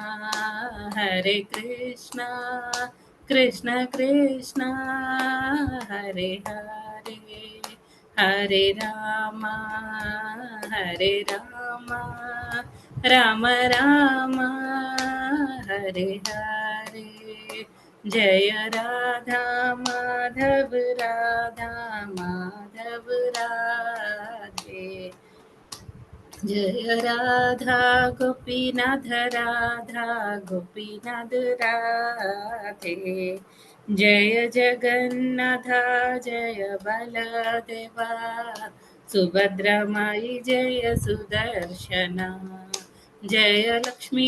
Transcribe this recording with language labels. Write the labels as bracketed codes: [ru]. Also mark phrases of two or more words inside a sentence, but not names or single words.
[sa] కృష్ణ కృష్ణ హరే హరే, హరే రామ రామ రామ హరే హరే, జయ రాధా మాధవ రాధే, జయ రాధా గోపీనాథ రాధే, జయ జగన్నాథ జయ బలదేవా, సుభద్రమాయి జయ సుదర్శన, జయ లక్ష్మీ